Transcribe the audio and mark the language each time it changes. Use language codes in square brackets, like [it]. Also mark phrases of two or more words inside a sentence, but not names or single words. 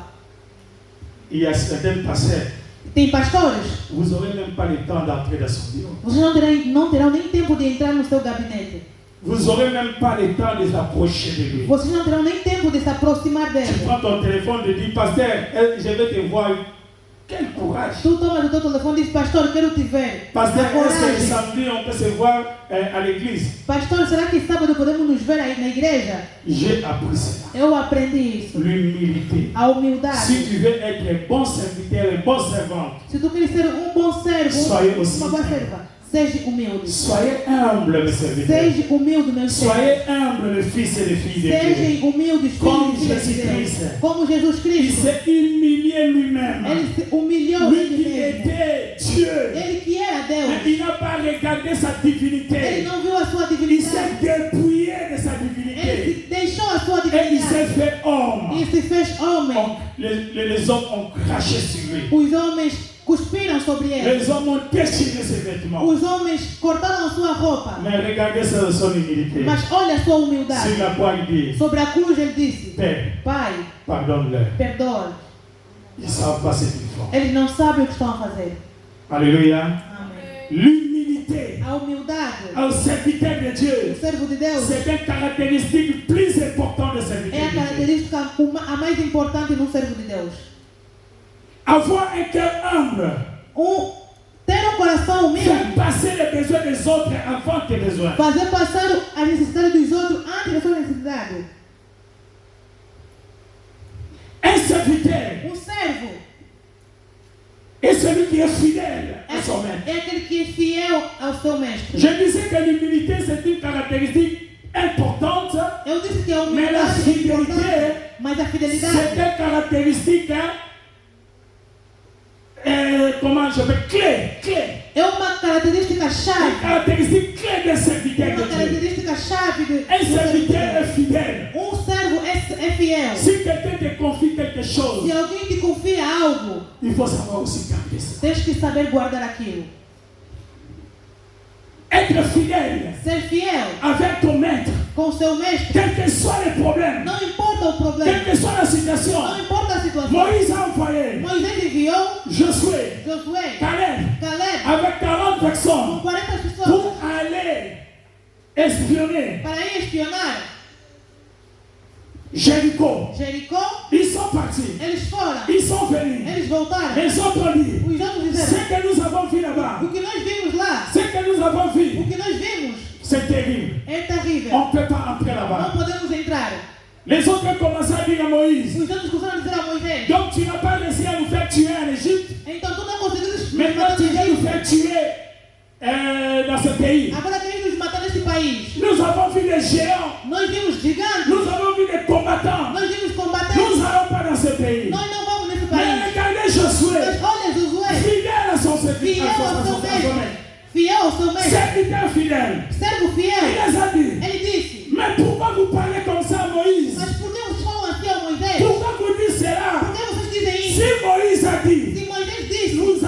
[fr] il y a certains pasteurs, [pt] Tem pastores, [fr] vous n'aurez même pas le temps d'entrer dans son bureau. [pt] vocês não terão nem tempo de entrar no seu gabinete. [fr] Vous n'aurez même pas le temps de s'approcher de lui. [pt] Vocês não terão nem tempo de se aproximar [fr] Tu [pt] dele. [fr] prends ton téléphone et dis, pasteur, je vais te voir. Quel courage. [pt] Tu tomas o teu telefone e diz, pastor, quero te ver. [fr] Pasteur, [pt] A [fr] est-ce que le [pt] coragem. [fr] samedi on peut se voir à l'église? [pt] Pastor, será que sábado podemos nos ver aí na igreja? [fr] J'ai appris cela. [pt] Eu aprendi isso. [fr] L'humilité. [pt] A humildade. [fr] Si tu veux être un bon serviteur, un bon servant, [pt] Se tu queres ser bom servo, [fr] Soyez aussi [pt] uma boa serva, seja humilde. [fr] soyez humble, mes serviteurs. [pt] Seja humilde, meu servo. [fr] Soyez humble, les fils et les filles de Dieu. [pt] Sejam humildes, Como filhos e filhas de Jesus Deus. Cristo. Como Jesus [fr] Il [pt] Cristo. [fr] s'est humilié lui-même. [pt] Ele se humilhou [fr] Lui [pt] ele [fr] qui [pt] mesmo. [fr] était Dieu. [pt] Ele que era [fr] Mais [pt] Deus. [fr] il n'a pas regardé sa [pt] Ele [fr] divinité. [pt] não viu a sua [fr] Il [pt] divinidade. [fr] s'est dépouillé de sa [pt] Ele [fr] divinité. [pt] se deixou a sua [fr] Et il s'est [pt] divinidade. [fr] fait homme. [pt] E se fez homem. [fr] Les hommes ont craché sur lui. [pt] Os homens cuspiram sobre ele. [fr] Les hommes ont déchiré ses vêtements. [pt] Os homens cortaram a sua roupa. [fr] Mais regardez son humilité. [pt] Mas olha a sua humildade. [fr] Sur la croix, il dit, [pt] Sobre a cruz ele disse, [fr] Père, [pt] Pai, [fr] pardonne-leur. [pt] perdoa. [fr] Ils ne savent pas ce qu'ils font. [pt] Eles não sabem o que estão a fazer. [fr] Alléluia. [pt] Amém. [fr] L'humilité [pt] A humildade, [fr] au serviteur de [pt] o [fr] Dieu, [pt] servo de Deus, [fr] c'est une caractéristique plus importante de [pt] é [fr] serviteur [pt] a [fr] de Dieu. [pt] característica a mais importante num servo de Deus. [fr] Avoir un cœur humble, [pt] Ter coração humilde, [fr] faire passer les besoins des autres avant tes besoins. [pt] fazer passar as necessidades dos outros antes da sua necessidade. [fr] Un serviteur [pt] Servo [fr] est celui qui est fidèle à son maître. [pt] é aquele que é fiel ao seu mestre. [fr] Je disais que l'humilité, c'est une caractéristique importante, [pt] Eu disse que a [fr] mais la [pt] humildade é [fr] fidélité, [pt] importante, mas a [fr] c'est [pt] fidelidade [fr] une caractéristique, comment je vais, clé. [pt] é uma característica [fr] Une [pt] chave. [fr] caractéristique clé des serviteurs [pt] É uma [fr] de Dieu. [pt] característica chave de [fr] Un serviteur est fidèle. [pt] servo é fiel. [fr] Si quelqu'un te confie quelque chose, [pt] Se alguém te confia algo, [fr] il faut savoir aussi garder ça. [pt] tens que saber guardar aquilo. [fr] Être fidèle [pt] Ser fiel [fr] avec ton maître, [pt] com o seu mestre. [fr] quel que soit le problème, [pt] Não importa o [fr] quelle [pt] problema. [fr] que soit la situation. [pt] Não importa a situação. [fr] Moïse a envoyé [pt] Moisés enviou [fr] Josué, [pt] Josué, [fr] Caleb, [pt] Caleb, [fr] avec 40 [pt] com [fr] personnes [pt] 40 pessoas [fr] pour aller espionner [pt] para ir espionar [fr] Jéricho. [pt] Jericó. [fr] Ils sont partis, [pt] Eles foram. [fr] ils sont venus. [pt] Eles voltaram. [fr] Les autres dit, [pt] Os outros [fr] ce [pt] disseram, [fr] que nous avons vu là-bas, [pt] o que nós vimos lá, [fr] ce que nous avons vu, [pt] o que nós vimos [fr] c'est terrible. [pt] é terrível. [fr] On ne peut pas entrer là-bas. [pt] Não podemos entrar. [fr] Les autres ont commencé à dire à Moïse, [pt] Os outros começaram a dizer a Moisés, [fr] donc tu n'as pas réussi à nous faire tuer en Égypte, [pt] então tu não conseguiste nos [fr] maintenant [pt] matar [fr] tu [pt] no [fr] viens nous [pt] Egito. [fr] faire tuer dans ce pays. [pt] Agora queres nos matar neste país. [fr] Nous avons vu des géants, [pt] Nós vimos gigantes. [fr] nous avons vu des combattants. [pt] Nós vimos [fr] Nous [pt] combatentes. [fr] n'allons pas dans ce pays. [pt] Nós não vamos nesse [fr] Mais [pt] país. [fr] regardez Josué, [pt] Mas olha Josué, [fr] fidèle à son service, [pt] fiel ao seu mestre. Fiel ao seu mestre. [fr] serviteur fidèle. [pt] Servo [fr] Il [pt] fiel. [fr] les a dit, [pt] Ele disse, [fr] mais pourquoi vous parlez comme ça à Moïse? [pt] mas por que vocês falam assim ao Moisés? [fr] Pourquoi vous dites [pt] Por [fr] cela? [pt] que vocês dizem [fr] Si [pt] isso? [fr] Moïse a dit, [pt] Se Moisés disse,